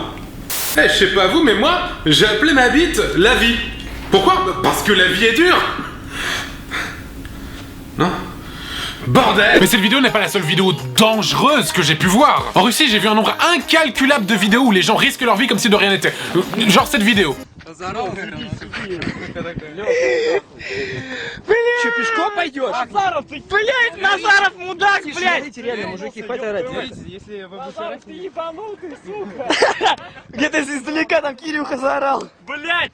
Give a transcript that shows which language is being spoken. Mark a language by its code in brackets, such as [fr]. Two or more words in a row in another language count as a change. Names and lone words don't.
[fr] Eh, je sais pas vous, mais moi, j'ai appelé ma bite la vie. Pourquoi? Parce que la vie est dure. Non? Bordel! Mais cette vidéo n'est pas la seule vidéo dangereuse que j'ai pu voir. En Russie, j'ai vu un nombre incalculable de vidéos où les gens risquent leur vie comme si de rien n'était. Genre cette vidéo. [ru] Че, пешком пойдешь? Назаров, ты, блядь, Назаров, мудак, блядь! Реально, мужики, хватит орать. Назаров, ты ебанутый, сука! Где-то издалека там Кирюха заорал. Блядь!